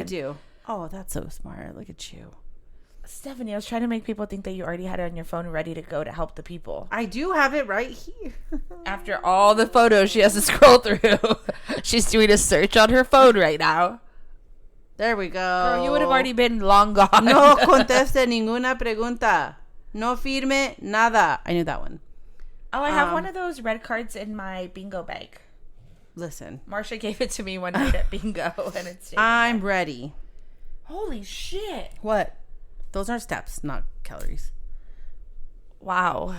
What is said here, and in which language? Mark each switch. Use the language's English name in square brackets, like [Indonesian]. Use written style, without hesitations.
[English] I do. Oh, that's so smart. Look at you. Stephanie, I was trying to make people think that you already had it on your phone ready to go to help the people. I do have it right here. After all the photos she has to scroll through, she's doing a search on her phone right now. There we go. Girl, you would have already been long gone. [Spanish] No conteste ninguna pregunta. No firme nada. [English] I knew that one. Oh, I have one of those red cards in my bingo bag. Listen. Marsha gave it to me one night at bingo, and it's. I'm ready. Holy shit! What? Those are steps, not calories. Wow.